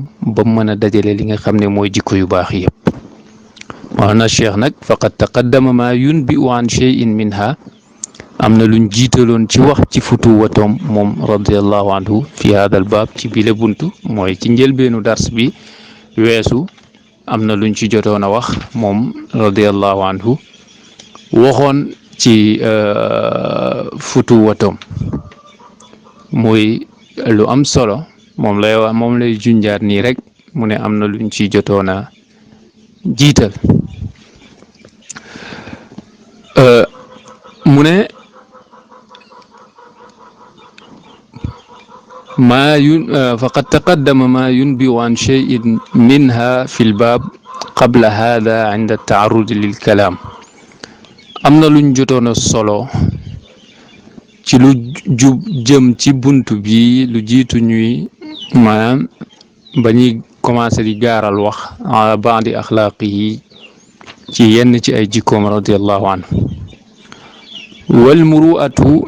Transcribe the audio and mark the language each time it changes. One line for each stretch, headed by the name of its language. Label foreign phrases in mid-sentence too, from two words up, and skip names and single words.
Wolof: ba mën a dajale li nga xam ne mooy jikko yu baax yëpp maana cheikh nag
Arabic: فقد تقدم ما ينبئ عن شيء منها
Wolof: am na luñ jiitaloon ci wax ci futuwatoom moom
Arabic: رضي الله عنه في هذا الباب
Wolof: ci bile buntu mooy ci njëlbeenu dars bi weesu am na luñ ci jotoon a wax moom
Arabic: رضي الله عنه
Wolof: waxoon ci futuwatoom muy lu am solo moom lay wax moom lay junjaat nii rek mu ne am na luñ ci jotoon a jiital mu ne
Arabic: فقد تقدم ما ينبئ عن شيء منها في الباب قبل هذا عند التعرض للكلام
Wolof: am na luñ jotoon a solo ci lu jëm ci buntu bi lu jiitu ñuy maanaam ba ñuy commencé di gaaral wax
Arabic: على بعض أخلاق
Wolof: yi ci yenn ci ay jikkoom
Arabic: رضي الله عنه والمروءة